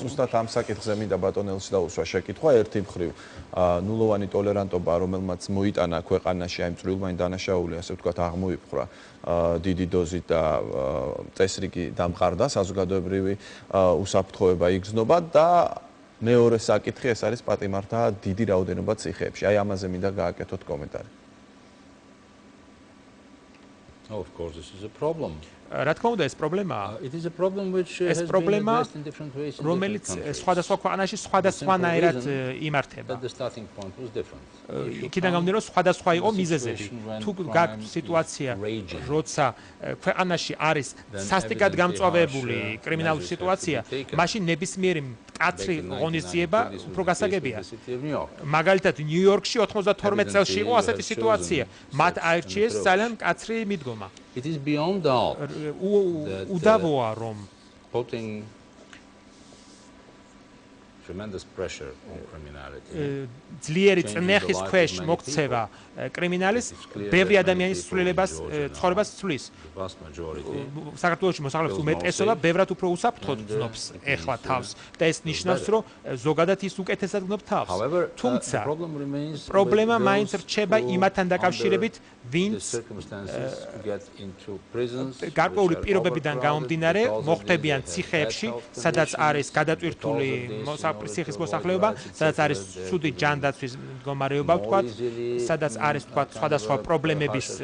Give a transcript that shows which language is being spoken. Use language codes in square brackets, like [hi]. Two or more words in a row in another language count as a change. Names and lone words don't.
[ka] ზუსტად ამ საკითხზე მინდა ბატონ ელს დაუსვა შეკითხვა. ერთი მხრივ ნულოვანი ტოლერანტობა, რომელმაც მოიტანა ქვეყანაში აი მწვრილმანი დანაშაული, ასე ვთქვათ, აღმოიფხვრა დიდი დოზით და წესრიგი დამყარდა, საზოგადოებრივი უსაფრთხოება იგრძნობა და მეორე საკითხი ეს არის პატიმართა დიდი რაოდენობა ციხეებში. აი ამაზე მინდა გააკეთოთ კომენტარი. [en] Oh, of course, this is a problem. [ka] რა თქმა უნდა, ეს პრობლემაა. ეს პრობლემა, რომელიც სხვადასხვა ქვეყანაში სხვადასხვანაირად იმართება. იქიდან გამომდინარე, სხვადასხვა იყო მიზეზები. თუ გაქვთ სიტუაცია, როცა ქვეყანაში არის სასტიკად გამწვავებული კრიმინალური სიტუაცია, მაშინ ნებისმიერი მკაცრი ღონისძიება უფრო გასაგებია. მაგალითად, ნიუ-იორკში 92 წელს იყო ასეთი სიტუაცია. მათ აირჩიეს ძალიან მკაცრი მიდგომა. [en] It is beyond doubt. [ka] უდავოა რომ [en] tremendous pressure on criminality. [ka] ძლიერი წნეხის ქვეშ მოქცევა კრიმინალის ბევრი ადამიანის ცვლილებას ცხოვრებას ცვლის. საქართველოში მოსახლეობის უმეტესობა ბევრად უფრო უსაფრთხოდ გრძნობს ეხლა თავს და ეს ნიშნავს, რომ ზოგადად ის უკეთესად გრძნობს თავს. თუმცა პრობლემა მაინც რჩება იმათთან დაკავშირებით, ვინც გარკვეული პირობებიდან გამომდინარე მოხვდებიან ციხეებში, სადაც არის გადატვირთული ციხის მოსახლეობა, სადაც არის ცუდი ჯანდაცვის მდგომარეობა, ვთქვათ, სადაც არის ვთქვათ სხვადასხვა პრობლემების